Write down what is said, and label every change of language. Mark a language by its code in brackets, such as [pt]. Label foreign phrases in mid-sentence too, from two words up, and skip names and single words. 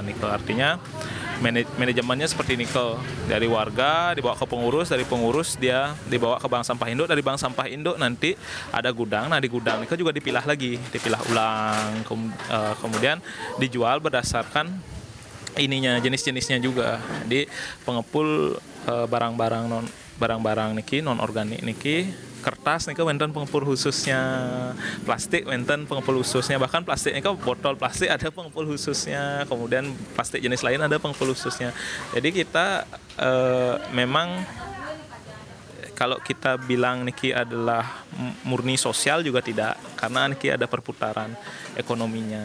[id] Niki artinya manajemennya seperti ini dari warga dibawa ke pengurus, dari pengurus dia dibawa ke bank sampah induk, dari bank sampah induk nanti ada gudang. Nah di gudang itu juga dipilah ulang, kemudian dijual berdasarkan jenis-jenisnya juga. Jadi pengepul barang-barang niki non organik niki kertas nih wenten pengepul khususnya, plastik wenten pengepul khususnya, bahkan plastiknya botol plastik ada pengepul khususnya, kemudian plastik jenis lain ada pengepul khususnya. Jadi kita memang kalau kita bilang niki adalah murni sosial juga tidak, karena niki ada perputaran ekonominya.